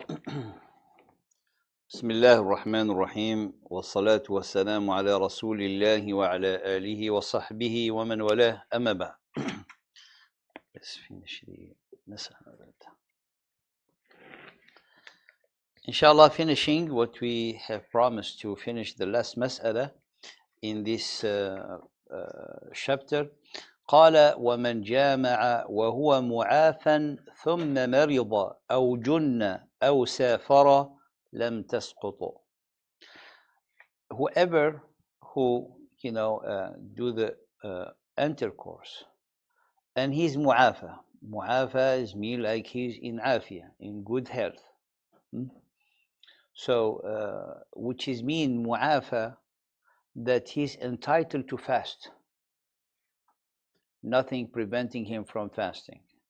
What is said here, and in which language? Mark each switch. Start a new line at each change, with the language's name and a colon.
Arabic: بسم الله الرحمن الرحيم والصلاة والسلام على رسول الله وعلى آله وصحبه ومن والاه أما بعد.
English: Let's finish the مسألة. Inshallah, finishing what we have promised to finish the last مسألة in this chapter.
Arabic: قال ومن جامع وهو معافى ثم مرض أو جن أو سافر لم تسقط.
English: Whoever who do the intercourse and he's mu'afa is mean like he's in afia, in good health. So which is mean mu'afa, that he's entitled to fast, nothing preventing him from fasting.